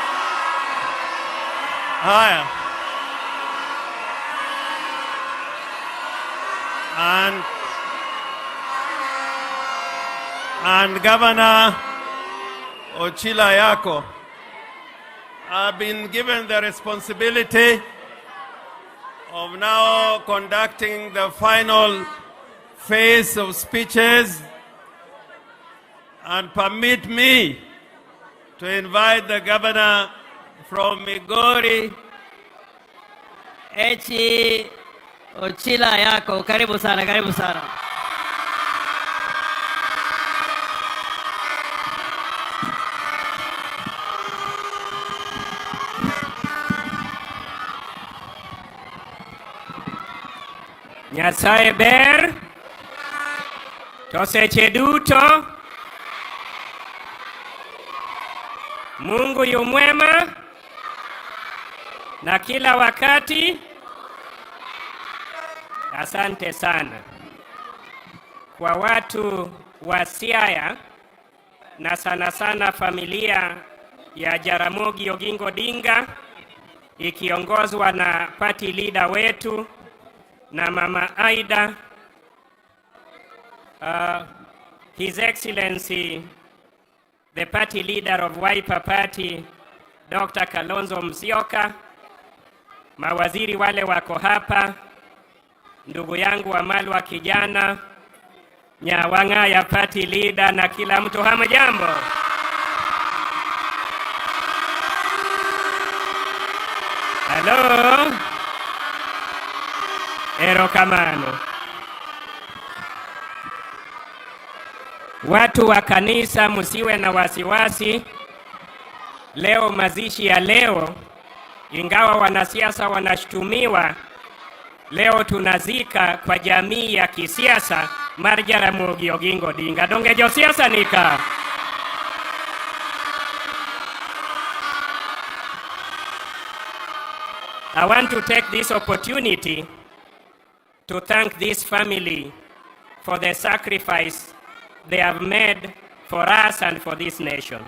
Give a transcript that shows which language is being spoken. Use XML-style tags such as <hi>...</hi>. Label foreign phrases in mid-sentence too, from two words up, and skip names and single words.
<en>And Governor Ochila Yako, I've been given the responsibility of now conducting the final phase of speeches, and permit me to invite the governor from Migori, Echi Ochila Yako.</en> <sw>Karibu sana.</sw> <luo>Nyasaye ber, to seche duto,</luo> <sw>Mungu yu mwema, na kila wakati. Asante sana kwa watu wa Siaya, na sana familia ya Jaramogi Oginga Odinga, ikiongozwa na</sw> <en>party leader</en> <sw>wetu na Mama Aida,</sw> <en>His Excellency the party leader of Wiper Party, Dr.</en> <sw>Kalonzo Musyoka, mawaziri wale wako hapa, ndugu yangu Wamalwa kijana, Nyawang'aya</sw> <en>party leader</en> <sw>na kila mtu, hamjambo? Halo?</sw> <luo>Erokamano.</luo> <sw>Watu wa kanisa, msiwe na wasiwasi. Leo mazishi ya leo, ingawa wanasiasa wanashutumiwa, leo tunazika kwa jamii ya kisiasa mar Jaramogi Oginga Odinga.</sw> <luo>Donge josiasa nika.</luo> <en>I want to take this opportunity to thank this family for the sacrifice they have made for us and for this nation.</en>